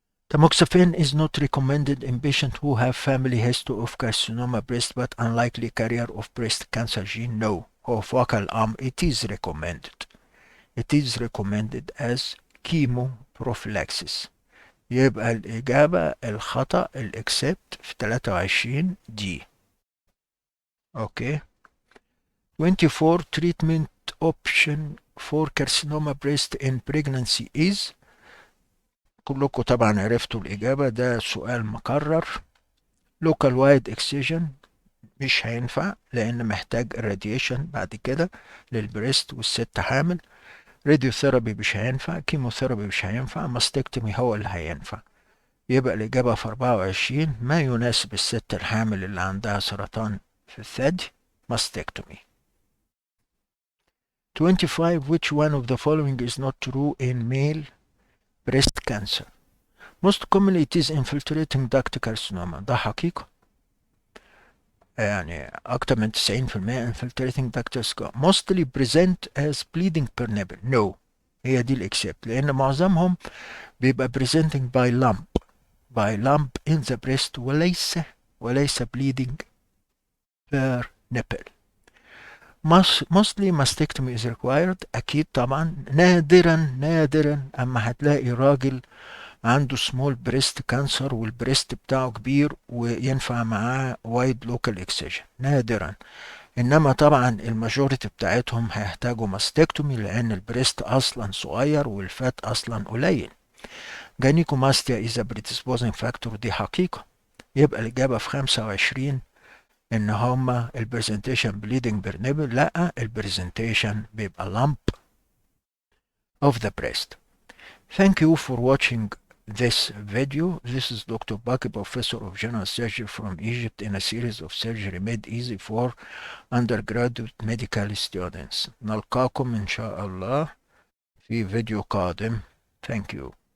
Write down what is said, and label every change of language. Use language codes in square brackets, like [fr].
[en] Tamoxifen is not recommended in patients who have family history of carcinoma breast but unlikely carrier of breast cancer gene, no. [ar] هو [en] focal arm, it is recommended. It is recommended as chemoprophylaxis. [ar] يبقى الإجابة الخطأ الإكسبت في 23 دي. [en] Okay. 24 treatment option for carcinoma breast in pregnancy is. [ar] كلكم طبعا عرفتوا الإجابة، ده سؤال مكرر. [en] local wide excision [ar] مش هينفع لأن محتاج irradiation بعد كده للبريست والست حامل. راديوثيرابي مش هينفع، كيموثيرابي مش هينفع، ماستكتومي هو اللي هينفع. يبقى الإجابة في 24 ما يناسب الست الحامل اللي عندها سرطان في الثدي ماستكتومي. [en] 25 which one of the following is not true in male breast cancer. Most commonly it is infiltrating duct carcinoma، [ar] ده حقيقة، يعني أكتر من [en] 90% infiltrating duct carcinoma. Mostly present as bleeding per nipple، no. [ar] هي دي الإكسبت لأن معظمهم بيبقى [en] presenting by lump in the breast وليس bleeding per nipple. Mostly mastectomy is required، [ar] أكيد طبعا. نادرا أما هتلاقي راجل عنده [en] small breast cancer [ar] والبريست بتاعه كبير وينفع معاه [en] wide local excision، [ar] نادرا. إنما طبعا الماجوريتي بتاعتهم هيحتاجوا ماستكتومي لأن البريست أصلا صغير والفات أصلا قليل. [en] gynecomastia is a predisposing factor، [ar] دي حقيقة. يبقى الإجابة في 25 إن هما البرزنتيشن [en] bleeding per nipple، [ar] لأ البرزنتيشن بيبقى [en] lump of the breast. Thank you for watching this video. This is Dr. Baki, Professor of General Surgery from Egypt in a series of surgery made easy for undergraduate medical students. [ar] نلقاكم إن شاء الله في فيديو قادم. [en] Thank you.